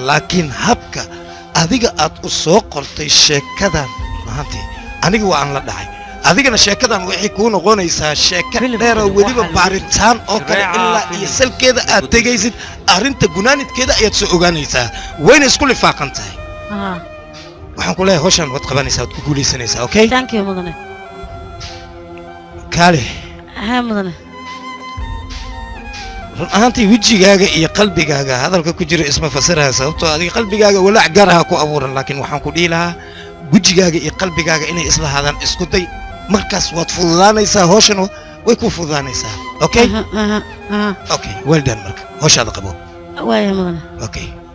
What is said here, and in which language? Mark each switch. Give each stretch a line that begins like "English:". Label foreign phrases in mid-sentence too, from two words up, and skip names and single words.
Somali: Laakiin habka adiga aad u soo qortay sheekadan, run ahaantii, aniga waa aan la dhacay. Adigana sheekadan waxay kuu noqonaysaa sheeko dheer oo weliba baaritaan oo kale ilaa iyo salkeeda aad tegaysid, arrinta gunaanidkeeda ayaad soo ogaanaysaa. Wayna isku lifaaqan tahay. Aha. Waxaan ku leeyahay, hawshan waad qabanaysaa, waad ku guulaysanaysaa, okay?
English: Thank you,
Somali: mudane. Kaale. Haa, mudane. Run ahaantii, wejigaaga iyo qalbigaaga hadalka ku jira isma fasiraya, sababtoo ah adiga qalbigaaga walaac gaar ah ku abuuran, laakiin waxaan ku dhihi lahaa, wejigaaga iyo qalbigaaga inay isla hadaan isku day. Markaas waad fududaanaysaa, hawshan wa-, way kuu fududaanaysaa, okay? Aha, aha, aha.
English: Okay, well done
Somali: marka. Hawshaada qabo. Waaya, mudane. Okay.